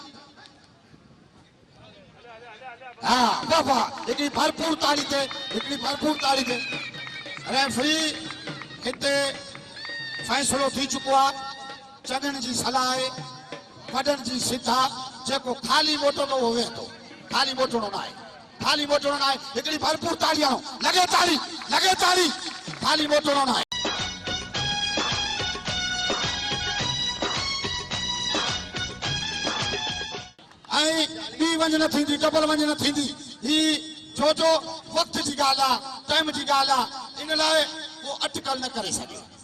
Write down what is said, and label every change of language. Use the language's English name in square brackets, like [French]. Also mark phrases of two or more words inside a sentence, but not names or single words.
[Sindhi] हिकिड़ी भरपूर ताड़ी थे रेफरी हिते फ़ैसिलो थी चुको आहे चङनि जी सलाह आहे वॾनि जी सिधा जेको खाली मोटंदो उहो वेह थो खाली मोटणो न आहे हिकिड़ी भरपूर ताड़ी हणो लगे ताड़ी खाली मोटणो न आहे ऐं ॿी वंज न थींदी डबल वंज न थींदी ही छो वक्त जी ॻाल्हि आहे टाइम जी ॻाल्हि आहे इन लाइ को अटकल न करे सघे